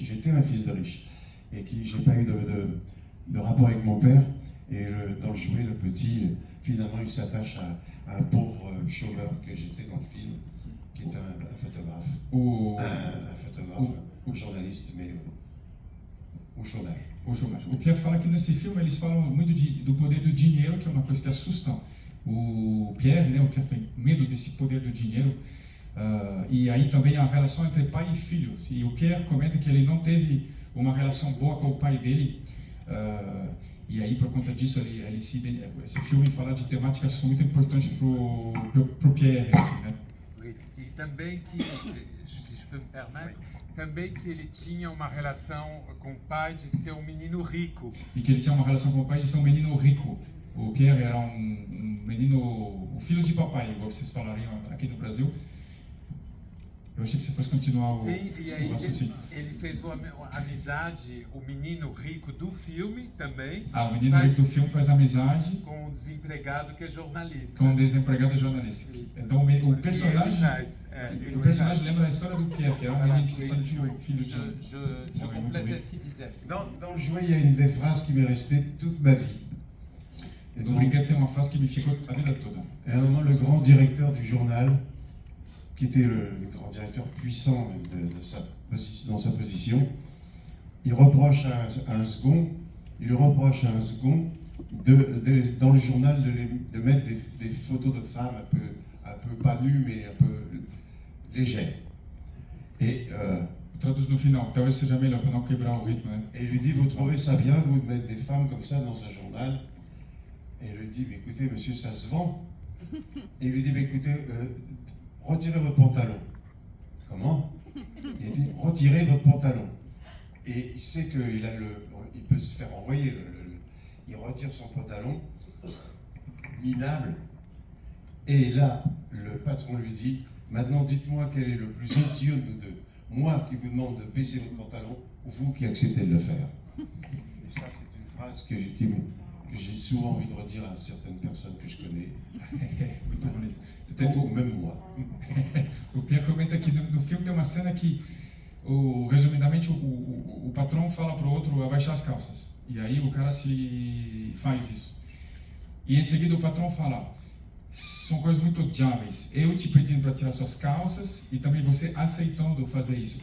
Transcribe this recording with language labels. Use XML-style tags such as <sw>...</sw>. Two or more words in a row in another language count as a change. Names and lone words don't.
<fr>J'étais un fils de riche, et qui j'ai pas eu de rapport avec mon père, et dans Le Jouet, le petit, finalement, il s'attache à un pauvre chômeur que j'étais dans le film, qui est un photographe. Un photographe, ou journaliste, mais au chômage.</fr> <pt>O chômage. O Pierre fala que nesse filme eles falam muito do poder do dinheiro, que é uma coisa que assusta o Pierre, né? O Pierre tem medo desse poder do dinheiro. E aí também a relação entre pai e filho. E o Pierre comenta que ele não teve uma relação boa com o pai dele. E aí, por conta disso, esse filme fala de temáticas que são muito importantes pro Pierre, assim, né?</pt> <fr>Oui.</fr> <pt>E também que,</pt> <fr>se je peux me permettre,</fr> <pt>também que ele tinha uma relação com o pai de ser um menino rico. E que ele tinha uma relação com o pai de ser um menino rico. O Pierre era menino, o filho de papai, igual vocês falariam aqui no Brasil. Eu achei que você fosse continuar o Sim, e aí raciocínio. ele fez uma amizade, o menino rico do filme também. O menino rico do filme faz amizade com um desempregado que é jornalista. com um desempregado jornalista. Então o personagem lembra a história do Pierre, que era um menino que se sentiu filho de...</pt> <fr>Je complète ce qu'il disait. Dans Le Jouet, il y a une des phrases qui m'est restée toute ma vie. Et</fr> <pt>No Brinquedo tem uma frase que me ficou a vida toda.</pt> <fr>à un moment, le grand directeur du journal, qui était le grand directeur puissant dans sa position, il reproche à un second, dans le journal de mettre des photos de femmes un peu pas nues, mais un peu légères. Et</fr> <pt>Traduz no final, talvez seja melhor para não quebrar o ritmo, né?</pt> <fr>il lui dit, vous trouvez ça bien, vous, de mettre des femmes comme ça dans un journal? Et il lui dit, mais écoutez, monsieur, ça se vend. Et il lui dit, mais écoutez, retirez votre pantalon. Comment? Il dit, retirez votre pantalon. Et il sait il peut se faire envoyer. Il retire son pantalon, minable. Et là, le patron lui dit, maintenant dites-moi quel est le plus idiot de nous deux. Moi qui vous demande de baisser votre pantalon, ou vous qui acceptez de le faire. Et ça, c'est une phrase que j'ai souvent envie de redire à certaines personnes que je connais,</fr> <pt>Muito bonito.</pt> <fr>ou même moi.</fr> <pt>O Pierre comenta que no filme tem uma cena que, resumidamente, o patrão fala pro outro abaixar as calças. E aí o cara faz isso. E em seguida o patrão fala, são coisas muito odiáveis. Eu te pedindo para tirar suas calças e também você aceitando fazer isso.</pt>